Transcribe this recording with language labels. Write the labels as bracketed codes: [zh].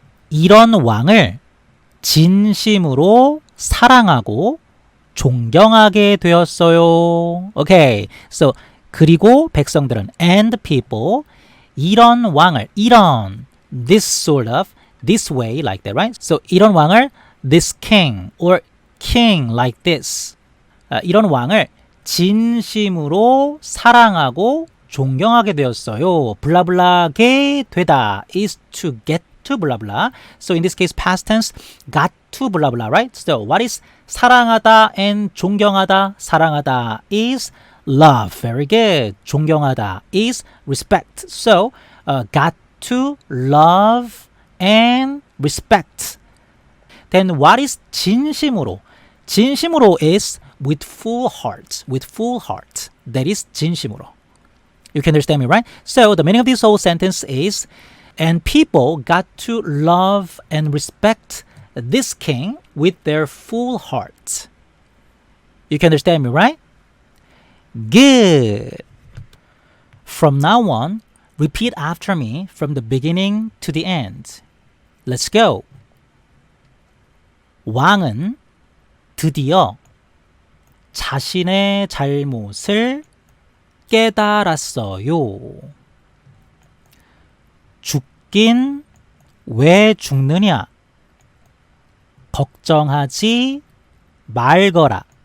[ko] 이런 왕을 진심으로 사랑하고 존경하게 되었어요. [en] Okay, so [ko] 그리고 백성들은 [en] and people, [ko] 이런 왕을, 이런, [en] this sort of, this way, like that, right? So [ko] 이런 왕을, [en] this king, or king like this. [ko] 이런 왕을 진심으로 사랑하고 존경하게 되었어요. 블라블라게 되다 [en] is to get to blah blah. So in this case, past tense, got to blah blah, right? So what is 사랑하다 and 존경하다? 사랑하다 is love. Very good. 존경하다 is respect. So got to love and respect. Then what is 진심으로? 진심으로 is with full heart. With full heart. That is 진심으로. You can understand me, right? So the meaning of this whole sentence is, and people got to love and respect this king with their full heart. You can understand me, right? Good. From now on, repeat after me from the beginning to the end. Let's go. [ko] 왕은 드디어 자신의 잘못을 깨달았어요. 죽긴 왜 죽느냐? 걱정하지 말거라.